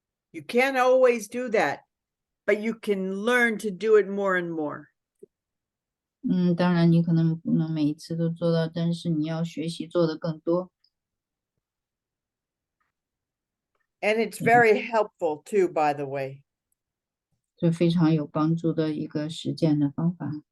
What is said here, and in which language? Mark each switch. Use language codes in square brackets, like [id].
[en] You can't always do that, but you can learn to do it more and more. [zh] 当然你可能不能每一次都做到，但是你要学习做的更多。 [en] And it's very helpful too, by the way. [zh] 这非常有帮助的一个实践的方法。